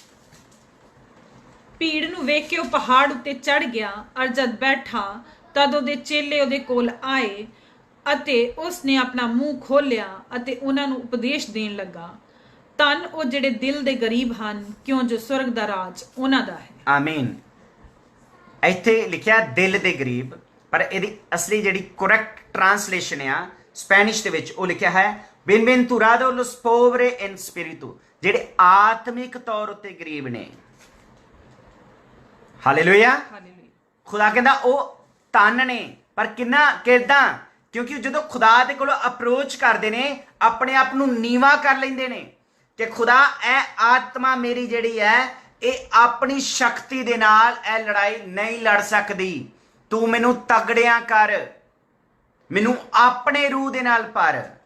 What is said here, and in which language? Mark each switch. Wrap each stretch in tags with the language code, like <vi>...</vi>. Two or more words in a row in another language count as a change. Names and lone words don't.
<pa>ਭੀੜ ਨੂੰ ਵੇਖ ਕੇ ਉਹ ਪਹਾੜ ਉੱਤੇ ਚੜ ਗਿਆ, ਔਰ ਜਦ ਬੈਠਾ ਤਦ ਉਹਦੇ ਚੇਲੇ ਉਹਦੇ ਕੋਲ ਆਏ ਅਤੇ ਉਸਨੇ ਆਪਣਾ ਮੂੰਹ ਖੋਲ੍ਹਿਆ ਅਤੇ ਉਹਨਾਂ ਨੂੰ ਉਪਦੇਸ਼ ਦੇਣ ਲੱਗਾ। ਧੰਨ ਉਹ ਜਿਹੜੇ ਦਿਲ ਦੇ ਗਰੀਬ ਹਨ, ਕਿਉਂ ਜੋ ਸਵਰਗ ਦਾ ਰਾਜ ਉਹਨਾਂ ਦਾ ਹੈ। ਆਮੀਨ। ਇੱਥੇ ਲਿਖਿਆ ਦਿਲ ਦੇ ਗਰੀਬ, ਪਰ ਇਹਦੀ ਅਸਲੀ ਜਿਹੜੀ</pa> <en>correct translation</en> <pa>ਆ ਸਪੈਨਿਸ਼ ਦੇ ਵਿੱਚ ਉਹ ਲਿਖਿਆ ਹੈ</pa> <es>Bienaventurados los pobres en espíritu,</es> <pa>ਜਿਹੜੇ ਆਤਮਿਕ ਤੌਰ ਉੱਤੇ ਗਰੀਬ ਨੇ। ਹਾਲੇਲੂਇਆ। ਖੁਦਾ ਕਹਿੰਦਾ ਉਹ ਧੰਨ ਨੇ, ਪਰ ਕਿੱਦਾਂ? ਕਿਉਂਕਿ ਜਦੋਂ ਖੁਦਾ ਦੇ ਕੋਲੋਂ ਅਪਰੋਚ ਕਰਦੇ ਨੇ, ਆਪਣੇ ਆਪ ਨੂੰ ਨੀਵਾਂ ਕਰ ਲੈਂਦੇ ਨੇ ਕਿ ਖੁਦਾ ਇਹ ਆਤਮਾ ਮੇਰੀ ਜਿਹੜੀ ਹੈ ਇਹ ਆਪਣੀ ਸ਼ਕਤੀ ਦੇ ਨਾਲ ਇਹ ਲੜਾਈ ਨਹੀਂ ਲੜ ਸਕਦੀ, ਤੂੰ ਮੈਨੂੰ ਤਗੜਿਆਂ ਕਰ, ਮੈਨੂੰ ਆਪਣੇ ਰੂਹ ਦੇ ਨਾਲ ਭਰ।</pa>